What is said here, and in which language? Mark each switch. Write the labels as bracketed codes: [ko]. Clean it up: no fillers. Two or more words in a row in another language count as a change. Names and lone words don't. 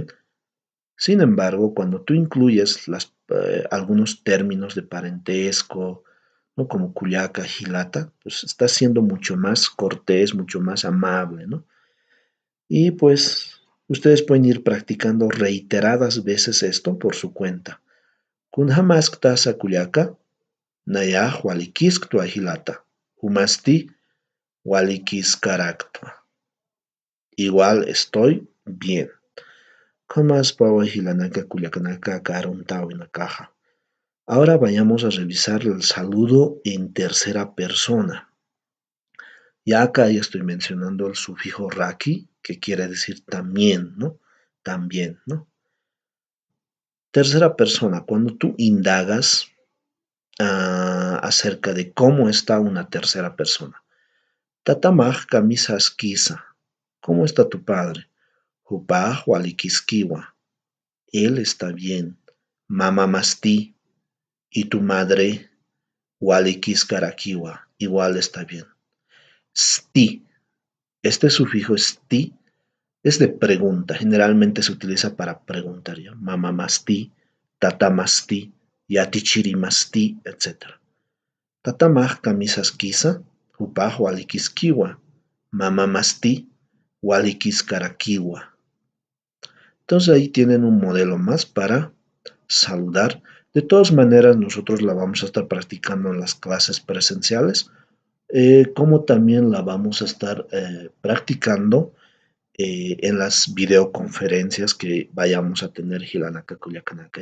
[es] Sin embargo, cuando tú incluyes algunos términos de parentesco, ¿no? Como [ay] cuyaca, gilata, [es] pues está siendo mucho más cortés, mucho más amable, ¿no? Y pues ustedes pueden ir practicando reiteradas veces esto por su cuenta. [ay] Kunhamaskta sakullaka, naya hualikisktua hilata, humasti hualikiskaraktua. [es] Igual estoy bien. [ay] Kamas pawa hilanaka kullakanaka karuntawi nakaja. [es] Ahora vayamos a revisar el saludo en tercera persona. Ya acá ya estoy mencionando el sufijo raki, que quiere decir también, ¿no? También, ¿no? Tercera persona, cuando tú indagas acerca de cómo está una tercera persona. [ay] Tatamaj kamisas kisa. [es] ¿Cómo está tu padre? [ay] Hupaj walikiskiwa. [es] Él está bien. [ay] Mamá masti. [es] Y tu madre walikiskarakiwa. Igual está bien. Sti. Este sufijo sti es de pregunta. Generalmente se utiliza para preguntar. [ay] ¿Ya? Mamá masti. Tata masti. Yatichiri masti, etc. Tatamaj kamisas kisa, hupaj walikiskiwa, mamá masti, walikiskarakiwa. [es] Entonces ahí tienen un modelo más para saludar. De todas maneras, nosotros la vamos a estar practicando en las clases presenciales, como también la vamos a estar practicando en las videoconferencias que vayamos a tener [ay] Hilanaka Kuyakanaka.